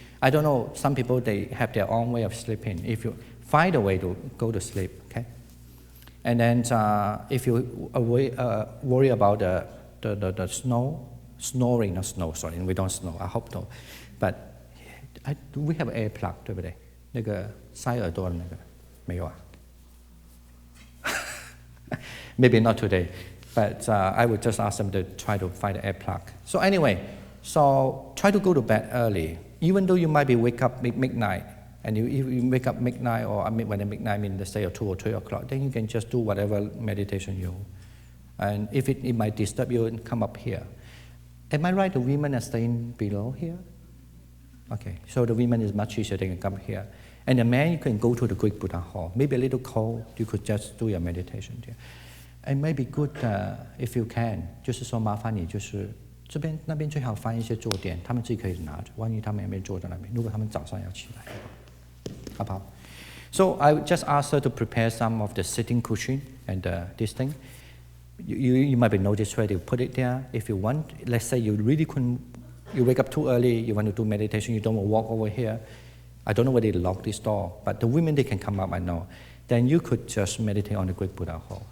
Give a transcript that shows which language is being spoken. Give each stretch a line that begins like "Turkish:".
English: I don't know, some people, they have their own way of sleeping. If you find a way to go to sleep, okay? And then if you worry about the snoring, not snow, sorry, we don't snow, I hope no. But we have air plug,
Chinese: 对不对？那个塞耳朵的那个没有啊？
English: Maybe not today, but I would just ask them to try to find an air plug. So anyway, so try to go to bed early, even though you might be wake up midnight, and if you wake up midnight, or when the midnight means let's say 2 or 3 o'clock, then you can just do whatever meditation you. And if it might disturb you, come up here. Am I right? The women are staying below here. Okay, so the women is much easier. They can come here. And the man, you can go to the Greek Buddha hall. Maybe a little cold, you could just do your meditation there. It may be good if you can.
Chinese: 就是说麻烦你就是这边那边最好放一些坐垫，他们自己可以拿着。万一他们也没坐在那边，如果他们早上要起来，好不好？
English: So I would just ask her to prepare some of the sitting cushion and this thing. You might be noticed where to put it there. If you want, let's say you really couldn't, you wake up too early, you want to do meditation, you don't want to walk over here. I don't know whether they lock this door, but the women, they can come up, I know. Then you could just meditate on the Great Buddha hall.